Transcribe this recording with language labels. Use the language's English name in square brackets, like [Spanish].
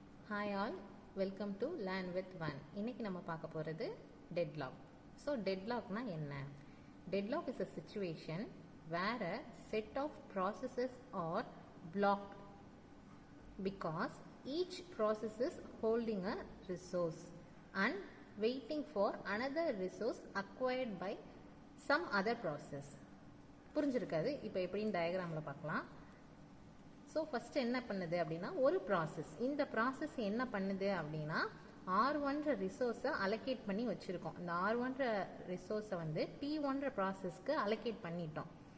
[English] Hi all, welcome to Learn with One. [Tamil] இன்னைக்கு நம்ம பார்க்க போகிறது deadlock. So deadlockனா என்ன? [English] Deadlock is a situation where a set of processes are blocked because each process is holding a resource and waiting for another resource acquired by some other process. [Tamil] புரிஞ்சிருக்காது? இப்போ எப்படின்னு டயக்ராமில் பார்க்கலாம். So first என்ன பண்ணுது அப்படின்னா ஒரு process, இந்த process என்ன பண்ணுது அப்படின்னா R1 ரிசோர்ஸை அலோகேட் பண்ணி வச்சுருக்கோம். இந்த R1 ரிசோர்ஸை வந்து P1 ப்ராசஸ்க்கு அலோகேட் பண்ணிட்டோம்.